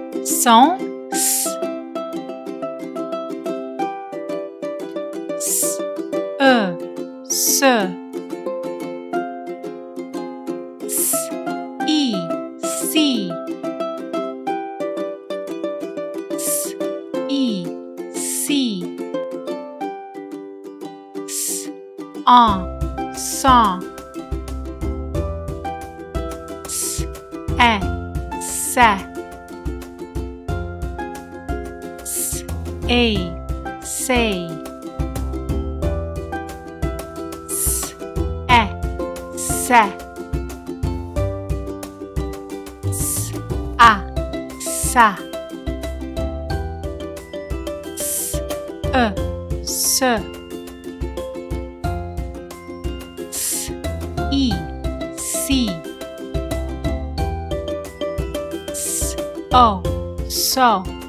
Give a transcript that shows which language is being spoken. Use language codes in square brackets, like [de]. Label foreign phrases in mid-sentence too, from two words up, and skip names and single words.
[fr] som S. S, E, S. S, I, si. S, I, si. S, en, sans. S, est, c'est. S, est, say. S, est, c'est. S, a, ça. S, e, se. S, I, si. S, o, so.